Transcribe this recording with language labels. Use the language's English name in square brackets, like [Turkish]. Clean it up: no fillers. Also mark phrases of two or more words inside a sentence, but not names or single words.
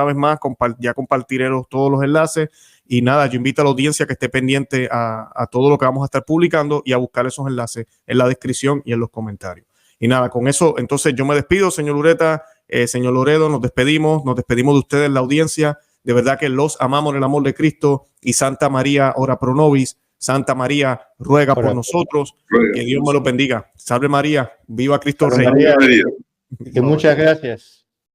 [Spanish] Una vez más, ya compartiré todos los enlaces, Y nada, yo invito a la audiencia que esté pendiente a todo lo que vamos a estar publicando y a buscar esos enlaces en la descripción y en los comentarios. Y nada, con eso, entonces yo me despido, señor Ureta, señor Loredo, nos despedimos de ustedes, la audiencia. De verdad que los amamos en el amor de Cristo, y Santa María, [Latin] ora pro nobis. [Spanish] Santa María, ruega por nosotros. Que Dios me lo bendiga. Salve María, viva Cristo Rey. Que muchas gracias.